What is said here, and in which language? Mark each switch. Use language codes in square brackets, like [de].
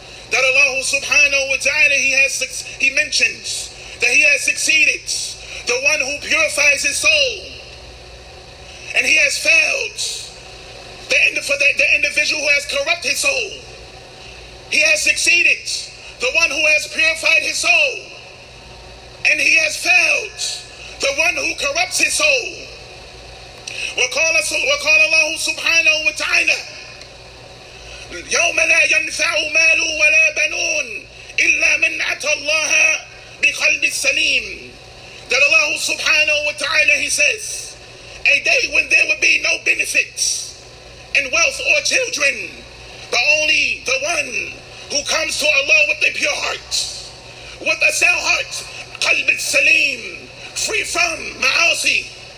[en] That Allah subhanahu wa ta'ala, he mentions that he has succeeded, the one who purifies his soul, and he has failed the individual who has corrupted his soul. He has succeeded, the one who has purified his soul, and he has failed the one who corrupts his soul. [ar] وقال الله سبحانه وتعالى يوم لا ينفع مال ولا بنون إلا من أتى الله بقلب سليم. [en] That Allah subhanahu wa ta'ala, he says, a day when there will be no benefits in wealth or children, but only the one who comes to Allah with a pure heart, with a sound heart, qalb salim, free from ma'asi.